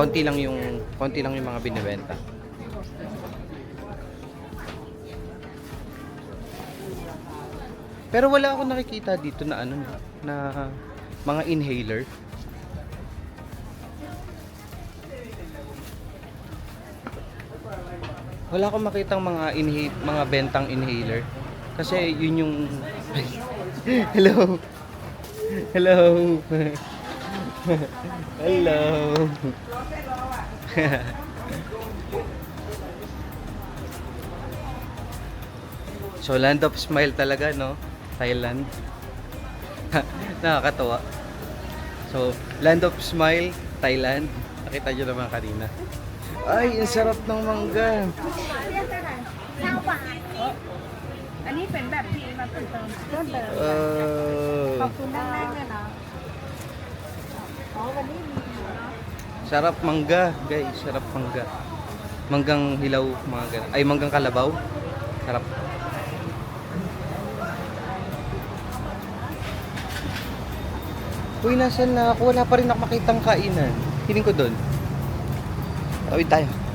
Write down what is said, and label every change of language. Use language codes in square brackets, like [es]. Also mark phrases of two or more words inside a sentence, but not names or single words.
[tl] Konti lang yung mga binibenta. Pero wala akong nakikita dito na ano na mga inhaler. Wala akong makitang mga bentang inhaler kasi yun yung Hello. [en] Hello. Hello. [tl] So Land of Smile talaga, no? Thailand. Nakakatawa. So, Land of Smile, Thailand. Nakita nyo naman kanina. Ay, ang sarap ng mangga. [th] อันนี้เป็นแบบที่มาเพิ่มเติมขอบคุณมากๆเลยเนาะอ๋อวันนี้มีเนาะ [tl] Sarap mangga, guys. Sarap mangga. Manggang hilaw, mga ganun. Ay, manggang kalabaw. Sarap. Uy, nasan na ako? Wala pa rin ako makitang kainan. Hiling ko doon. Tawid tayo.